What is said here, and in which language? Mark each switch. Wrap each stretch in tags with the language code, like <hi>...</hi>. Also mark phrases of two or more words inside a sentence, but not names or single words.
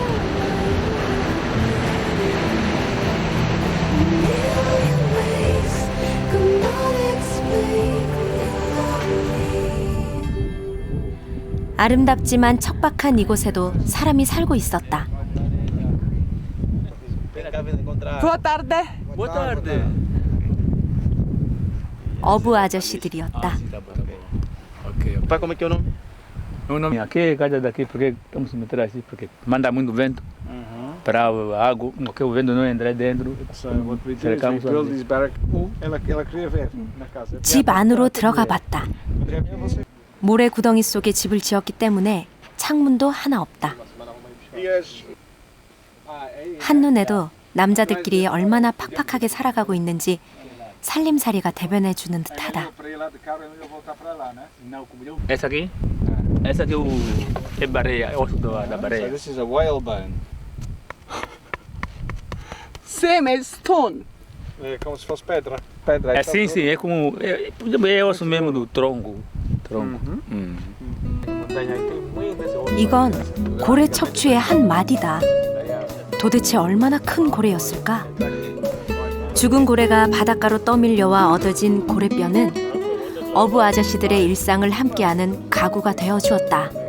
<ko>아름답지만 척박한 이곳에도 사람이 살고 있었다.</ko> <pt>Boa tarde. Boa tarde.</pt> <ko>어부 아저씨들이었다.</ko> <pt>Pai, como é que é o nome? O nome aqui é casa daqui porque estamos se meter assim porque manda muito vento para a água, porque o vento não entra dentro. Cercamos Ela queria ver na casa.</pt> <ko>집 안으로 들어가 봤다. 모래 구덩이 속에 집을 지었기 때문에 창문도 하나 없다. 한눈에도 남자들끼리 얼마나 팍팍하게 살아가고 있는지 살림살이가 대변해주는 듯하다.</ko> <pt>Essa aqui? Essa aqui é baleia, é osso da baleia.</pt> <en>This is a whalebone. Same as stone.</en> <pt>É como se fosse pedra. Pedra. É sim, sim, é como é osso mesmo do tronco.</pt> <ko>이건 고래 척추의 한 마디다. 도대체 얼마나 큰 고래였을까? 죽은 고래가 바닷가로 떠밀려와 얻어진 고래뼈는 어부 아저씨들의 일상을 함께하는 가구가 되어 주었다.</ko>